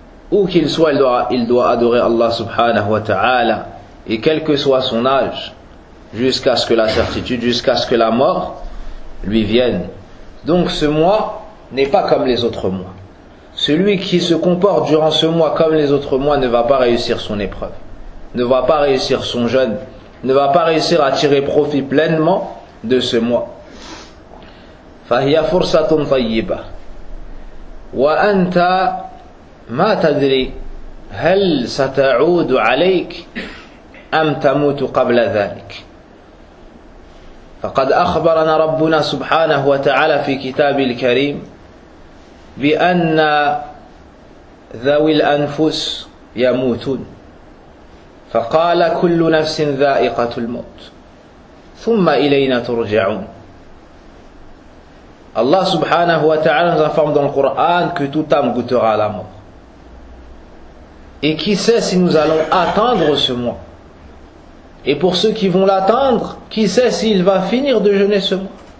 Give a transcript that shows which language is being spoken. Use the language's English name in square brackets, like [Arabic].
[French] Où qu'il soit, il doit adorer Allah subhanahu wa ta'ala, et quel que soit son âge, jusqu'à ce que la mort lui vienne. Donc ce mois n'est pas comme les autres mois. Celui qui se comporte durant ce mois comme les autres mois ne va pas réussir son épreuve, ne va pas réussir son jeûne, ne va pas réussir à tirer profit pleinement de ce mois. [Arabic] فهي فرصة طيبة وأنت ما تدري هل ستعود عليك أم تموت قبل ذلك فقد أخبرنا ربنا سبحانه وتعالى في كتاب الكريم بأن ذوي الأنفس يموتون فقال كل نفس ذائقة الموت ثم إلينا ترجعون. [French] Allah subhanahu wa ta'ala nous informe dans le Coran que toute âme goûtera à la mort. Et qui sait si nous allons attendre ce mois? Et pour ceux qui vont l'attendre, qui sait s'il va finir de jeûner ce mois?